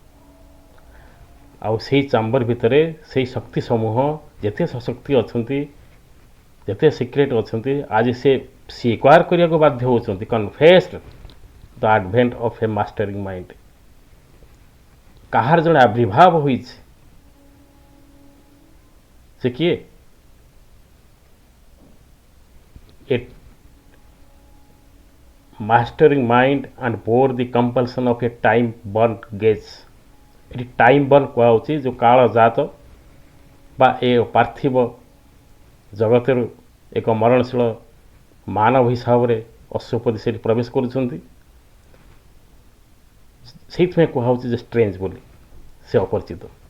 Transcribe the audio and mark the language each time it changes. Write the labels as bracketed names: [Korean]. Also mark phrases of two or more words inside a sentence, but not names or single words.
[Odia] ଆଉ ସେଇ ଚାମ୍ବର ଭିତରେ ସେଇ ଶକ୍ତି ସମୂହ ଯେତେ ଶକ୍ତି ଅଛନ୍ତି, ଯେତେ ସିକ୍ରେଟ ଅଛନ୍ତି, ଆଜି ସେ ସ୍ୱୀକାର କରିବାକୁ ବାଧ୍ୟ ହେଉଛନ୍ତି, [English] confessed the advent of a mastering mind. [Odia] କାହାର ଜଣେ ଆବିର୍ଭାବ ହୋଇଛି, ସେ କିଏ? [English] ଏ mastering mind and bore the compulsion of a time burnt gaze। [Odia] ଏଠି [English] time born [Odia] କୁହାହେଉଛି ଯେଉଁ କାଳ ଜାତ ବା ଏ ପାର୍ଥିବ ଜଗତରୁ ଏକ ମରଣଶୀଳ ମାନବ ହିସାବରେ ଅଶ୍ୱପତି ସେଠି ପ୍ରବେଶ କରୁଛନ୍ତି। ସେଇଥିପାଇଁ କୁହାହେଉଛି ଯେ ଷ୍ଟ୍ରେଞ୍ଜ ବୋଲି, ସେ ଅପରିଚିତ।